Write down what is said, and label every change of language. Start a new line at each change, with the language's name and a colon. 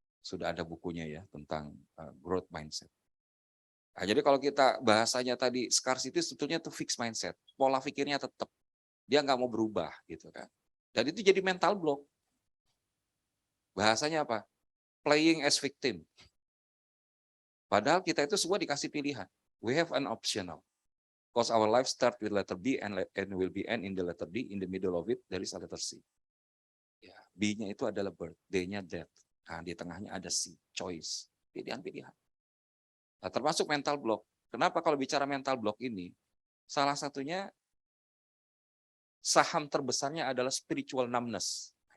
Indonesian: sudah ada bukunya ya tentang growth mindset. Nah, jadi kalau kita bahasanya tadi scarcity sebetulnya itu fixed mindset, pola pikirnya tetap, dia nggak mau berubah gitu kan. Dan itu jadi mental block. Bahasanya apa?
English: Playing as victim.
Indonesian: Padahal kita itu semua dikasih pilihan.
English: We have an optional. Because our life start with letter B and will be end in the letter D. In the middle of it there is a letter C.
Indonesian: Ya, B-nya itu adalah birth, D-nya death. Nah, di tengahnya ada C, choice, pilihan-pilihan. Nah, termasuk mental block. Kenapa kalau bicara mental block ini? Salah satunya saham terbesarnya adalah spiritual numbness.